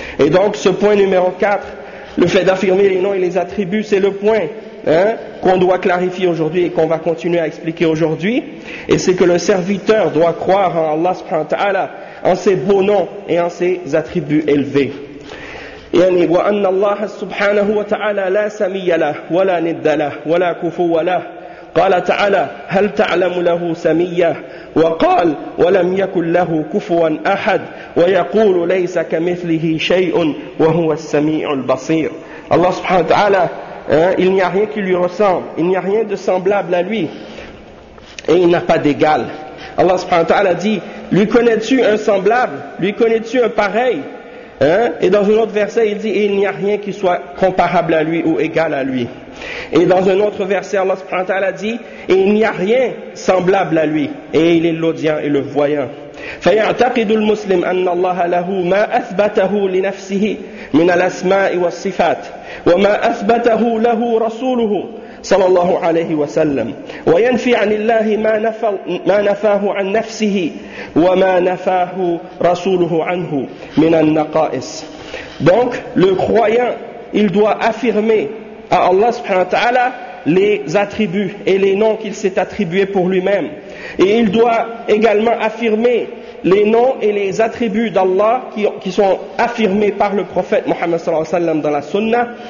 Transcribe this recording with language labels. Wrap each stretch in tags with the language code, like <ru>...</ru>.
<fr>Et donc, ce point numéro 4, le fait d'affirmer les noms et les attributs, c'est le point qu'on doit clarifier aujourd'hui et qu'on va continuer à expliquer aujourd'hui. Et c'est que le serviteur doit croire en Allah subhanahu wa ta'ala, en ses beaux noms et en ses attributs élevés.</fr> <ar>يعني وأن الله سبحانه وتعالى لا سمي له ولا ند له ولا كفو له قال تعالى هل تعلم له سميا وقال ولم يكن له كفوا أحد ويقول ليس كمثله شيء وهو السميع البصير. الله سبحانه وتعالى</ar> <fr>il n'y a rien qui lui ressemble, il n'y a rien de semblable à lui et il n'a pas d'égal. Allah subhanahu wa ta'ala dit, lui connais-tu un semblable, lui connais-tu un pareil? Et dans un autre verset, il dit, il n'y a rien qui soit comparable à lui ou égal à lui. Et dans un autre verset, Allah subhanahu wa ta'ala dit, il n'y a rien semblable à lui. Et il est l'audient et le voyant.</fr> <ar>فَيَعْتَقِدُ الْمُسْلِمُ أَنَّ اللَّهَ لَهُ مَا أَثْبَتَهُ لِنَفْسِهِ مِنَ الْأَسْمَاءِ وَالصِّفَاتِ وَمَا أَثْبَتَهُ لَهُ رَسُولُهُ صلى الله عليه وسلم وينفي عن الله ما نفاه عن نفسه وما نفاه رسوله عنه من النقائص.</ar> <fr>Donc le croyant, il doit affirmer à Allah subhanahu wa ta'ala les attributs et les noms qu'il s'est attribués pour lui-même, et il doit également affirmer les noms et les attributs d'Allah qui sont affirmés par le prophète Muhammad sallallahu alayhi wa sallam dans la sunna,</fr>